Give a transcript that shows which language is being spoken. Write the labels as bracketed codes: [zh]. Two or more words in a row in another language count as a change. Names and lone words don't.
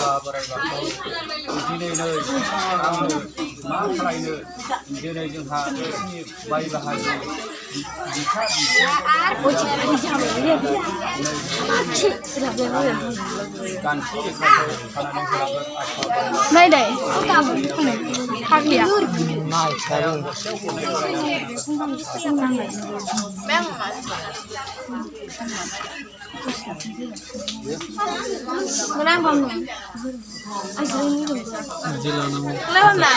[brx] बोराइ बाथौ दिनै नै आंनो मा खालायनो दिनै जोंहा नोंसिनि बाय बाहागि बिफा गान्थि लेखाखौ खानानै होलांगोन आफा [vi] Đây đây. Khác gì ạ? Nó đang còn nữa. Anh sẽ đi được. Lấy hôm nay.